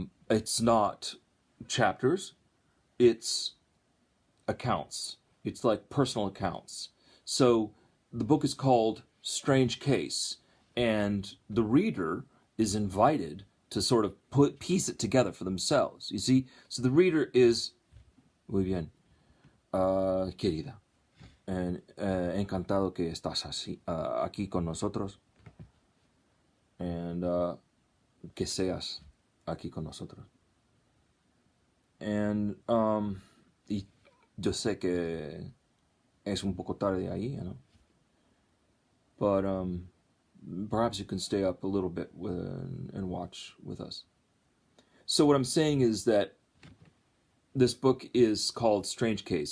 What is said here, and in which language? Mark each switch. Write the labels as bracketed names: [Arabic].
[English] It's not chapters, it's accounts. It's like personal accounts. So the book is called Strange Case, and the reader is invited to sort of piece it together for themselves. You see? So the reader is, [Spanish] muy bien, querida, encantado que estás aquí con nosotros, and que seas aquí con nosotros. [English] And [Spanish] y yo sé que es un poco tarde ahí, [English] you know, but perhaps you can stay up a little bit and watch with us. So what I'm saying is that this book is called Strange Case.